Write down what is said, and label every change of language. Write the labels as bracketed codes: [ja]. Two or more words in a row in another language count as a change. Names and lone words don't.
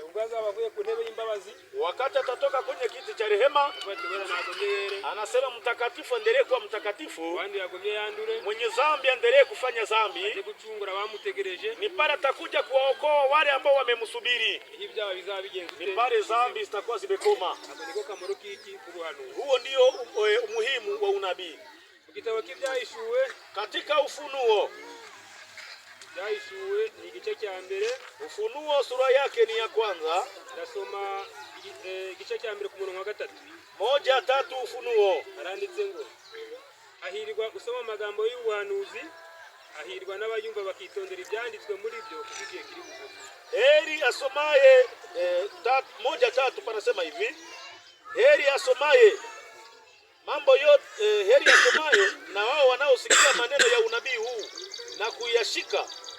[sw] Wakati atatoka kwenye kiti cha rehema, anasema mtakatifu endelee kuwa mtakatifu, mwenye dhambi endelee kufanya dhambi, ni pale atakuja kuwaokoa wale ambao wamemsubiri. Ni pale dhambi zitakuwa zimekoma. Huo ndio umuhimu wa unabii. Katika Ufunuo, [rw] ni igice cya mbere. [sw] Ufunuo sura yake ni ya kwanza. [rw] Ndasoma igice cya mbere ku murongo wa 3. [sw] 1:3 Ufunuo. [rw] Aranditse ngo ahirwa usoma amagambo y'ubuhanuzi, ahirwa n'abayumva bakitondera ibyanditswe muri byo kugiye kiri bugufi. [sw] Heri asomaye 1:3 panasema hivi. Heri asomaye mambo yote, heri asomaye na wao wanaosikia maneno ya unabii huu na kuyashika